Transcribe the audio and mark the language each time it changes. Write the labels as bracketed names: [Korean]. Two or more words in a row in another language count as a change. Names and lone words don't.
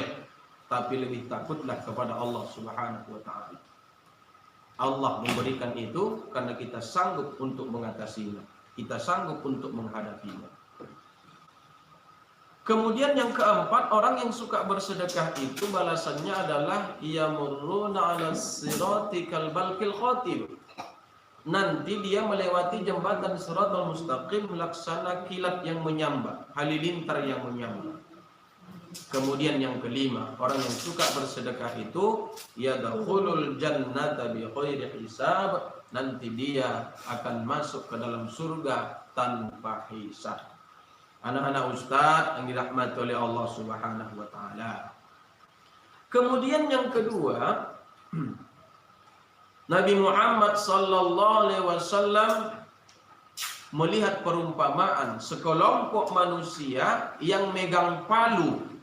[Indonesian] Tapi lebih takutlah kepada Allah [Arabic] سبحانه وتعالى. [Indonesian] Allah memberikan itu karena kita sanggup untuk mengatasinya. Kita sanggup untuk menghadapinya. Kemudian yang keempat, orang yang suka bersedekah itu balasannya adalah [Arabic] يمرون على الصراط كالبرق الخاطف. [Indonesian] nanti dia melewati jembatan Shiratal Mustaqim laksana kilat yang menyambar, halilintar yang menyambar. Kemudian yang kelima, orang yang suka bersedekah itu [Arabic] يدخل الجنة بغير حساب, [Indonesian] nanti dia akan masuk ke dalam surga tanpa hisab. Anak-anak ustaz yang dirahmati oleh Allah [Arabic] سبحانه وتعالى. [Indonesian] Kemudian yang kedua, Nabi Muhammad [Arabic] صلى الله عليه وسلم [Indonesian] melihat perumpamaan sekelompok manusia yang megang palu.